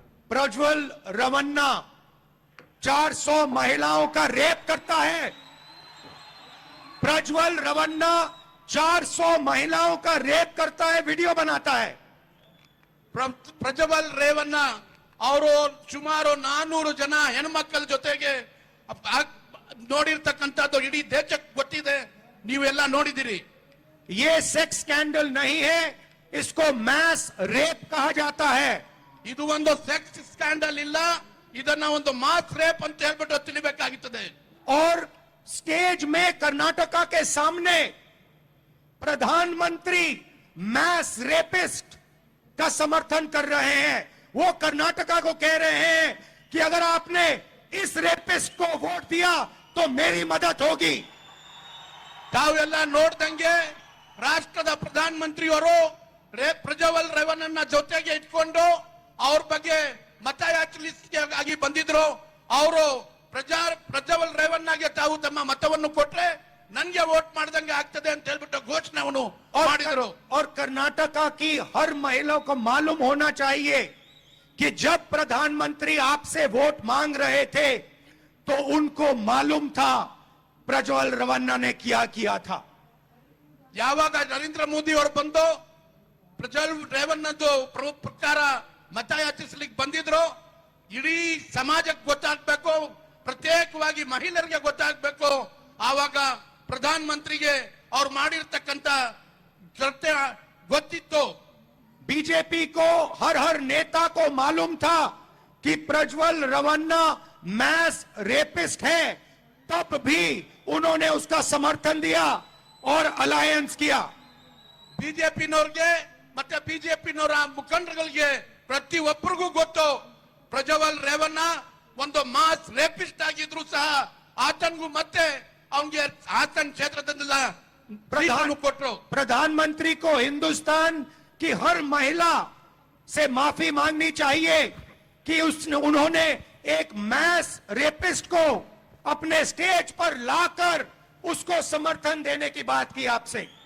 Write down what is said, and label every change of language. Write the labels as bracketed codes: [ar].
[hi] प्रज्वल रेवन्ना 400 महिलाओं का रेप करता है। प्रज्वल रेवन्ना 400 महिलाओं का रेप करता है, वीडियो बनाता है। [kn] ಪ್ರಜ್ವಲ್ ರೇವಣ್ಣ ಅವರು ಸುಮಾರು 400 ಜನ ಹೆಣ್ಮಕ್ಕಳ ಜೊತೆಗೆ ನೋಡಿರ್ತಕ್ಕಂಥದ್ದು ಇಡೀ ದೇಶಕ್ಕೆ ಗೊತ್ತಿದೆ, ನೀವೆಲ್ಲ ನೋಡಿದಿರಿ। [hi] ये सेक्स स्कैंडल नहीं है, इसको मैस रेप कहा जाता है। [kn] ಇದು ಒಂದು ಸೆಕ್ಸ್ ಸ್ಕ್ಯಾಂಡಲ್ ಇಲ್ಲ, ಇದನ್ನ ಒಂದು ಮಾಸ್ ರೇಪ್ ಅಂತ ಹೇಳ್ಬಿಟ್ಟು ತಿಳಿಬೇಕಾಗುತ್ತದೆ। [hi] और स्टेज में कर्नाटका के सामने प्रधानमंत्री मैस रेपिस्ट का समर्थन कर रहे हैं। वो कर्नाटका को कह रहे हैं कि अगर आपने इस रेपिस्ट को वोट दिया तो मेरी मदद होगी। [kn] ತಾವೆಲ್ಲ ನೋಡ್ದಂಗೆ ರಾಷ್ಟ್ರದ ಪ್ರಧಾನಮಂತ್ರಿಯವರು ಪ್ರಜ್ವಲ್ ರೇವಣ್ಣನ ಜೊತೆಗೆ ಇಟ್ಕೊಂಡು ಅವ್ರ ಬಗ್ಗೆ ಮತಯಾಚನೆಗಾಗಿ ಬಂದಿದ್ರು। ಅವರು ಪ್ರಜ್ವಲ್ ರೇವಣ್ಣಗೆ ತಾವು ತಮ್ಮ ಮತವನ್ನು ಕೊಟ್ರೆ ನನ್ಗೆ ವೋಟ್ ಮಾಡ್ದಂಗೆ ಆಗ್ತದೆ ಅಂತ ಹೇಳ್ಬಿಟ್ಟು ಘೋಷಣೆ ಅವನು ಮಾಡಿದ್ರು। [hi] और कर्नाटका की हर महिला को मालूम होना चाहिए कि जब प्रधानमंत्री आपसे वोट मांग रहे थे तो उनको मालूम था प्रज्वल रेवन्ना ने क्या किया था। [kn] ಯಾವಾಗ ನರೇಂದ್ರ ಮೋದಿ ಅವರು ಬಂದು ಪ್ರಜ್ವಲ್ ರೇವಣ್ಣದ್ದು ಪ್ರಕಾರ ಮತಯಾಚಿಸ್ಲಿಕ್ಕೆ ಬಂದಿದ್ರು, ಇಡೀ ಸಮಾಜಕ್ಕೆ ಗೊತ್ತಾಗ್ಬೇಕು, ಪ್ರತ್ಯೇಕವಾಗಿ ಮಹಿಳೆಯರಿಗೆ ಗೊತ್ತಾಗ್ಬೇಕು। ಆವಾಗ ಪ್ರಧಾನಮಂತ್ರಿಗೆ ಅವ್ರು ಮಾಡಿರ್ತಕ್ಕಂಥ ಚರ್ಚೆ ಗೊತ್ತಿತ್ತು. [hi] बीजेपी को हर नेता को मालूम था कि प्रज्वल रवन्ना मैस रेपिस्ट है, तब भी उन्होंने उसका समर्थन दिया और अलायंस किया। [kn] ಬಿಜೆಪಿನವ್ರಿಗೆ ಮತ್ತೆ ಬಿಜೆಪಿನವರ ಮುಖಂಡರುಗಳಿಗೆ ಪ್ರತಿಯೊಬ್ಬರಿಗೂ ಗೊತ್ತು ಪ್ರಜ್ವಲ್ ರೇವಣ್ಣ ಒಂದು ಮಾಸ್ ರೇಪಿಸ್ಟ್ ಆಗಿದ್ರು ಸಹ ಆತನಿಗೂ ಮತ್ತೆ ಅವನಿಗೆ ಹಾಸನ್ ಕ್ಷೇತ್ರದಿಂದ ಕೊಟ್ಟರು. [hi] प्रधानमंत्री को हिंदुस्तान की हर महिला से माफी मांगनी चाहिए कि उन्होंने एक मैस रेपिस्ट को अपने स्टेज पर लाकर उसको समर्थन देने की बात की आपसे।